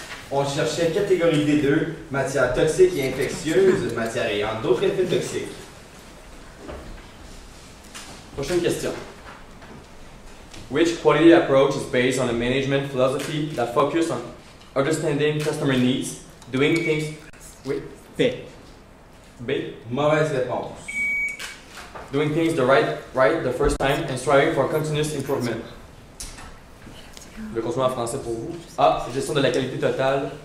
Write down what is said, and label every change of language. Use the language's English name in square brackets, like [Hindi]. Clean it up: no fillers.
[French] On cherchait catégorie D2, matière toxique et infectieuse, matière ayant d'autres effets toxiques. Prochaine question. [English] Which quality approach is based on a management philosophy that focuses on understanding customer needs, doing things... [French] Oui. B. B. Mauvaise réponse. [English] Doing things right the first time and striving for continuous improvement. [French] Je vais continuer en français pour vous. A. Gestion de la qualité totale.